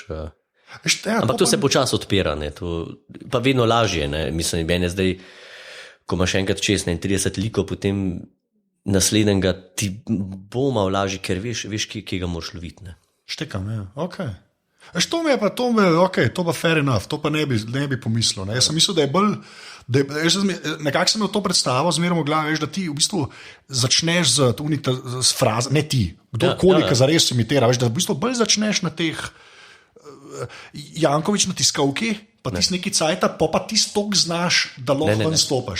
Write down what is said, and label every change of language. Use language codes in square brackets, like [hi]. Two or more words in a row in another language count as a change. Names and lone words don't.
[sl] Ampak to se počasi odpira, ne? To pa vedno lažje. Ne? Mislim, meni zdaj, ko imaš enkrat 36 likov, potem naslednjega ti bo malo lažje, ker veš kje ga moraš loviti. Ne? Štekam, ok. To mi je pa, to pa [en] fair enough, [sl] to pa ne bi pomislil. Ne? Jaz sem mislil, da je bolj, nekako sem imel to predstavo zmerno v glavi, veš, da ti v bistvu začneš z frazo, ne ti, kdorkoli, ki zares imitira, veš, da v bistvu bolj začneš na teh Jankovič na tiskovki, pa ti neki cajta, pa ti stok znaš, da lahko ven stopaš.